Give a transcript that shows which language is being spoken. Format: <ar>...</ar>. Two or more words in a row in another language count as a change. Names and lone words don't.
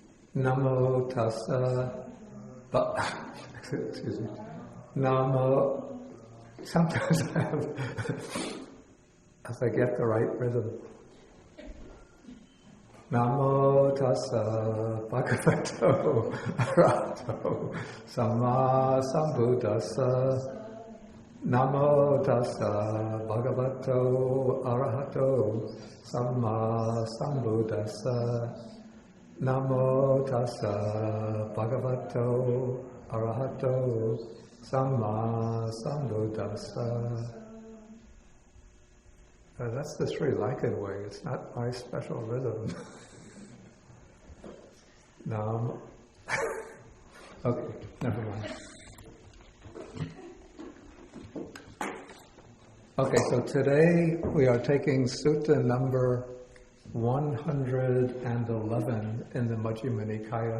<pi>Namo tassa,</pi> <en>excuse me,</en> <pi>Namo,</pi> <en>sometimes I have, as I get the right rhythm,</en> <pi>Namo tassa bhagavato arahato samma sambuddhassa. Namo tassa bhagavato arahato samma sambuddhassa. Namo tassa bhagavato arahato samma sambuddhassa.</pi> <en>That's the Sri Lankan way. It's not my special rhythm. Nam. Okay, never mind. Okay, so today we are taking Sutta number 111 in the Majjhima Nikāya.</en>